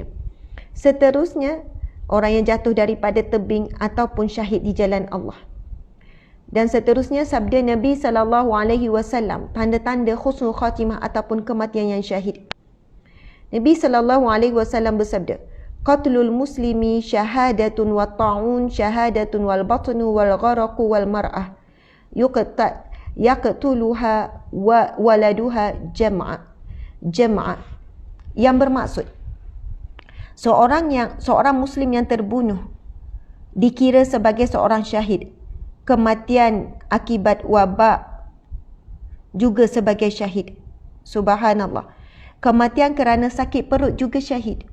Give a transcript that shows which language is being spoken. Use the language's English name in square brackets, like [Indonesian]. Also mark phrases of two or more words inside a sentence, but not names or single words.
[Malay] Seterusnya, orang yang jatuh daripada tebing ataupun syahid di jalan Allah. Dan seterusnya, sabda Nabi SAW, tanda-tanda [Arabic] حسن الخاتمة [Malay] ataupun kematian yang syahid. Nabi SAW bersabda, [Arabic] قتل المسلم شهادة و طاعون شهادة والبطن والغرق والمرأة يقتلها و ولدها جمعاء. [Malay] Yang bermaksud, seorang muslim yang terbunuh dikira sebagai seorang syahid. Kematian akibat wabak juga sebagai syahid. Subhanallah. Kematian kerana sakit perut juga syahid.